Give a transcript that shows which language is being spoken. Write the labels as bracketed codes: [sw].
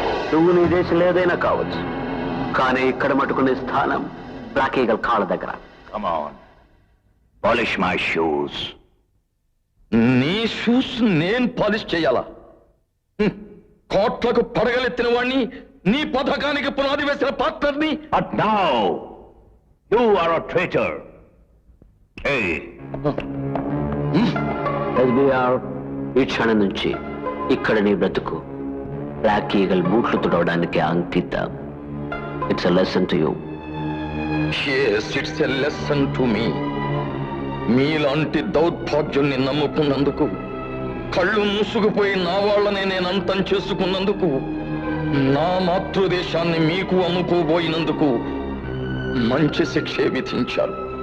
[te] నువ్వు నీ దేశంలో ఏదైనా కావచ్చు, కానీ ఇక్కడ మటుకునే స్థానం బ్లాక్ ఈగల్ కాళ్ళ దగ్గర. [en] Come on, polish my shoes. [te] నీ షూస్ నేను పాలిష్ చేయాలా? కోట్లకు పడగలెత్తిన వాణ్ణి, నీ పథకానికి పునాది వేసిన పార్ట్నర్ని. [en] But now you are a traitor. Hey. [te] SBR, ఈ క్షణం నుంచి ఇక్కడ నీ బ్రతుకు బ్లాక్ ఈగల్ బూట్లు తుడవడానికి అంకితం. [en] It's a lesson to you. Yes, it's a lesson to me. [te] మీలాంటి దౌర్భాగ్యుల్ని నమ్ముకున్నందుకు, కళ్ళు మూసుకుపోయి నా వాళ్ళని నేను అంతం చేసుకున్నందుకు, నా మాతృదేశాన్ని మీకు అమ్ముకోబోయినందుకు మంచి శిక్షే విధించారు.